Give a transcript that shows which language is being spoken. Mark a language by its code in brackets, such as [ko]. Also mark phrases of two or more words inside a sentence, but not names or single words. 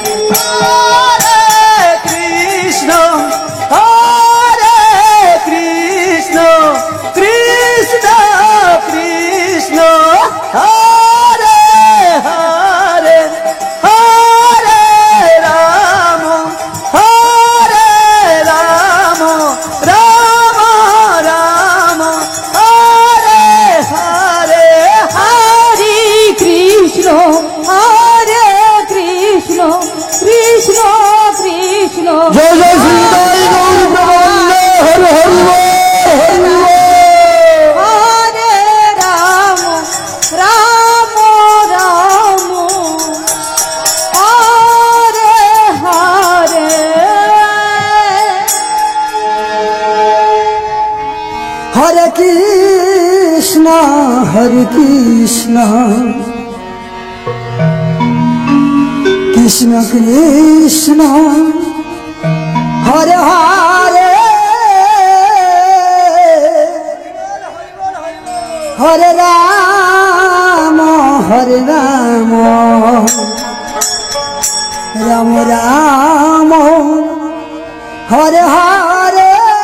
[sa] কৃষ্ণ হরে কৃষ্ণ কৃষ্ণ কৃষ্ণ হরে হরে হরে রাম রাম রাম হরে হরে হরে কৃষ্ণ কৃষ্ণ কৃষ্ণ কৃষ্ণ জয় জয় শ্রীদাই গৌর প্রবন্ধে হরে হরি হরে রাম রাম রাম হরে হরে হরে কৃষ্ণ কৃষ্ণ কৃষ্ণ হরে হরে হরে রাম রাম রাম হরে হরে